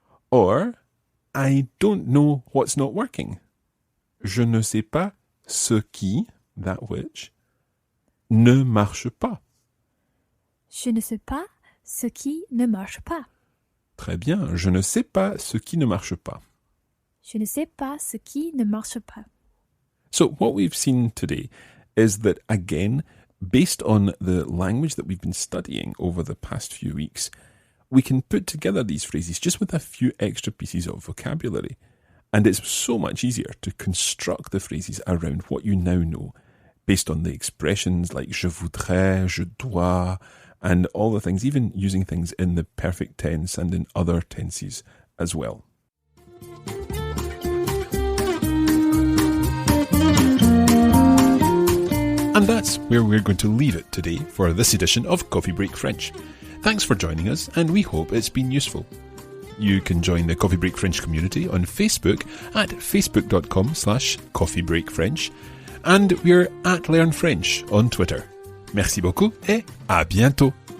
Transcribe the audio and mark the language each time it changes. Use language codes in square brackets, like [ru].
[en] Or, I don't know what's not working. [fr] Je ne sais pas ce qui, [en] that which, [fr] ne marche pas. Je ne sais pas ce qui ne marche pas. Très bien, je ne sais pas ce qui ne marche pas. Je ne sais pas ce qui ne marche pas. [en] So what we've seen today is that, again, based on the language that we've been studying over the past few weeks, we can put together these phrases just with a few extra pieces of vocabulary. And it's so much easier to construct the phrases around what you now know, based on the expressions like [fr] je voudrais, je dois, [en] and all the things, even using things in the perfect tense and in other tenses as well. And that's where we're going to leave it today for this edition of Coffee Break French. Thanks for joining us, and we hope it's been useful. You can join the Coffee Break French community on Facebook at facebook.com/coffeebreakfrench, and we're at Learn French on Twitter. [fr] Merci beaucoup et à bientôt.